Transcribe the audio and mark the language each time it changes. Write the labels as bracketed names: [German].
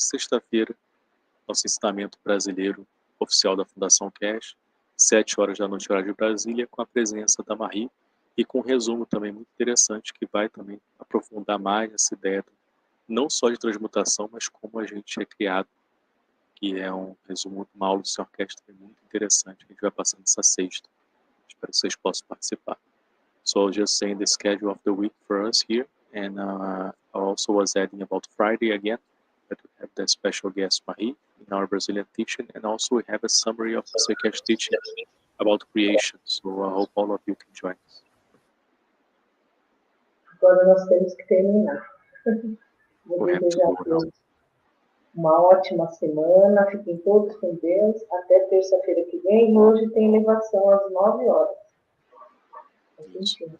[Portuguese] E sexta-feira, nosso ensinamento brasileiro oficial da Fundação Keshe, 7 horas da noite, horário de Brasília, com a presença da Marie, e com um resumo também muito interessante, que vai também aprofundar mais essa ideia, não só de transmutação, mas como a gente é criado, que é um resumo, uma aula do Sr. Keshe também muito interessante, que a gente vai passar nessa sexta. Espero que vocês possam participar. [English] So I'll just saying the schedule of the week for us here, and I also was adding about Friday again, that we have the special guest Marie in our Brazilian teaching, and also we have a summary of the Keshe teaching about creation. So I hope all of you can join us. [Portuguese] Agora nós temos que terminar. Vou desejar a todos uma ótima semana. Fiquem todos com Deus. Até terça-feira que vem. Hoje tem elevação às 9 horas.